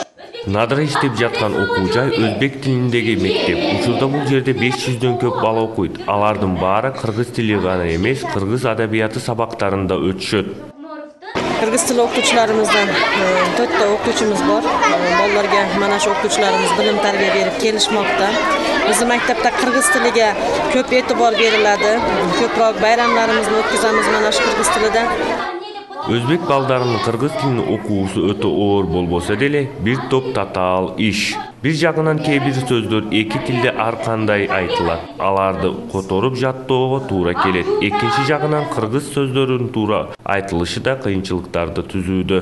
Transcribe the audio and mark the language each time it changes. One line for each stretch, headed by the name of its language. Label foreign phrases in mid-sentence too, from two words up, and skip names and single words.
Kyrgyz: Надира иштеп жаткан окуу жай өзбек тилиндеги мектеп. Учурда бул жерде 500дөн көп бала окуйт. Алардын баары кыргыз тили гана эмес, кыргыз адабияты сабактарында өтүшөт. Кыргыз тили окутуучуларыбыздан 4 окуучубуз бар. Балдарга
Uzbek: mana shu
Kyrgyz: окуучуларыбыз билим тарбия берип келишмокто. Биздин мектепте кыргыз тилиге көп эътибор берилadi. Көпрок байрамдарыбызды өткөзөбүз
Uzbek: mana shu
Kyrgyz: кыргыз тилиде. Өзбек балдарынын кыргыз тилин окуусу өтө оор болбосо деле, бир топ татаал иш. Бир жагынан кээ бир сөздөр эки тилде ар кандай айтылат. Аларды которуп жаттоого туура келет. Экинчи жагынан кыргыз сөздөрүнүн туура айтылышы да кыйынчылыктарды түзүүдө.